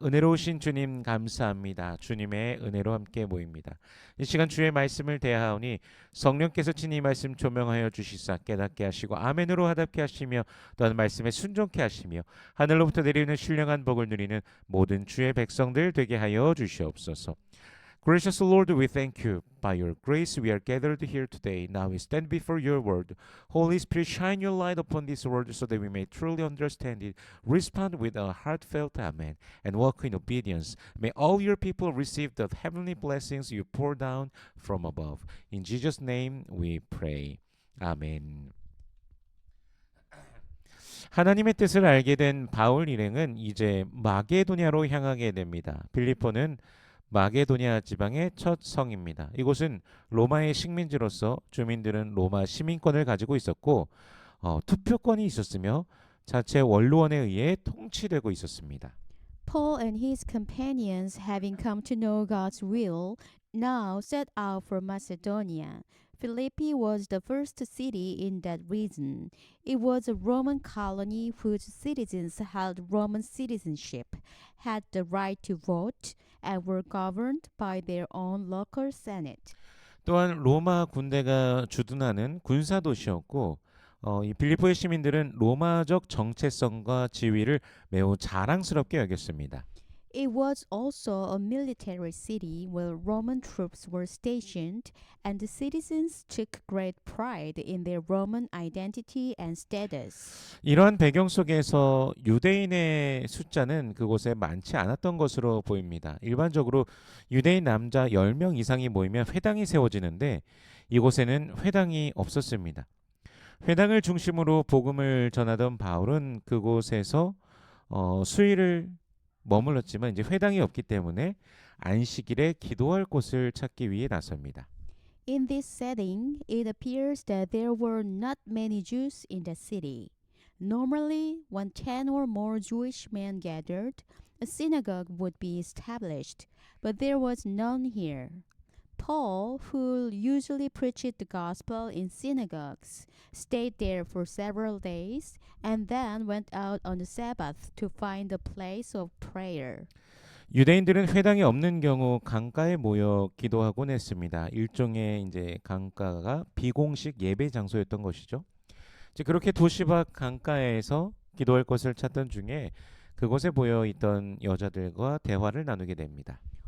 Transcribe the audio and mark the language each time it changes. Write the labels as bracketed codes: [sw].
[ko] 은혜로우신 주님 감사합니다. 주님의 은혜로 함께 모입니다. 이 시간 주의 말씀을 대하오니 성령께서 친히 말씀 조명하여 주시사 깨닫게 하시고 아멘으로 화답게 하시며 또한 말씀에 순종케 하시며 하늘로부터 내리는 신령한 복을 누리는 모든 주의 백성들 되게 하여 주시옵소서. [en] Gracious Lord, we thank you. By your grace we are gathered here today. Now we stand before your word. Holy Spirit, shine your light upon this word so that we may truly understand it. Respond with a heartfelt amen and walk in obedience. May all your people receive the heavenly blessings you pour down from above. In Jesus' name we pray. 아멘. [ko] 하나님의 뜻을 알게 된 바울 일행은 이제 마게도냐로 향하게 됩니다. 빌립보는 마게도냐 지방의 첫 성입니다. 이곳은 로마의 식민지로서 주민들은 로마 시민권을 가지고 있었고 투표권이 있었으며 자체 원로원에 의해 통치되고 있었습니다. [en] Paul and his companions, having come to know God's will, now set out for Macedonia. Philippi was the first city in that region. It was a Roman colony whose citizens held Roman citizenship, had the right to vote, and were governed by their own local senate. [ko] 또한 로마 군대가 주둔하는 군사 도시였고 이 빌립보의 시민들은 로마적 정체성과 지위를 매우 자랑스럽게 여겼습니다. [en] It was also a military city where Roman troops were stationed, and the citizens took great pride in their Roman identity and status. [ko] 이러한 배경 속에서 유대인의 숫자는 그곳에 많지 않았던 것으로 보입니다. 일반적으로 유대인 남자 10명 이상이 모이면 회당이 세워지는데 이곳에는 회당이 없었습니다. 회당을 중심으로 복음을 전하던 바울은 그곳에서 수일을 머물렀지만 이제 회당이 없기 때문에 안식일에 기도할 곳을 찾기 위해 나섭니다. [en] In this setting, it appears that there were not many Jews in the city. Normally, when 10 or more Jewish men gathered, a synagogue would be established, but there was none here. Paul, who usually preached the gospel in synagogues, stayed there for several days and then went out on the Sabbath to find a place of prayer. [ko] 유대인들은 회당이 없는 경우 강가에 모여 기도하곤 했습니다. 일종의 이제 강가가 비공식 예배 장소였던 것이죠. 이제 그렇게 도시 밖 강가에서 기도할 곳을 찾던 중에 그곳에 모여 있던 여자들과 대화를 나누게 됩니다.